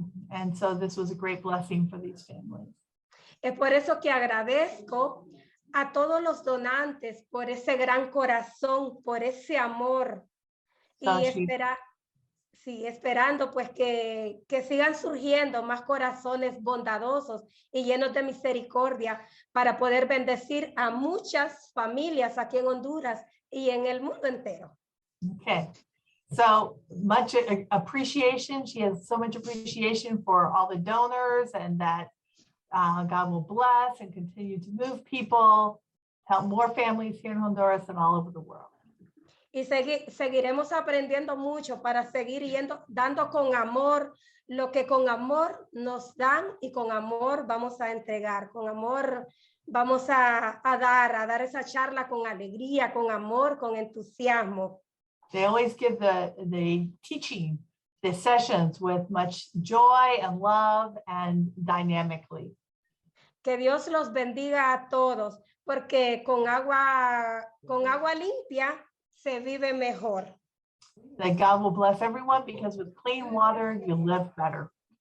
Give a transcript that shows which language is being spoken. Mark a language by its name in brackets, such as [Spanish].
[English] And so this was a great blessing for these families. [Spanish] Es por eso que agradezco a todos los donantes por ese gran corazón, por ese amor y esperando pues que sigan surgiendo más corazones bondadosos y llenos de misericordia para poder bendecir a muchas familias aquí en Honduras y en el mundo entero. [English] Okay, so much appreciation. She has so much appreciation for all the donors and that God will bless and continue to move people, help more families here in Honduras and all over the world. [Spanish] Y seguiremos aprendiendo mucho para seguir dando con amor lo que con amor nos dan y con amor vamos a entregar. Con amor vamos a dar esa charla con alegría, con amor, con entusiasmo. [English] They always give the teaching, the sessions with much joy and love and dynamically. [Spanish] Que Dios los bendiga a todos, porque con agua limpia se vive mejor. [English] That God will bless everyone because with clean water, you live better.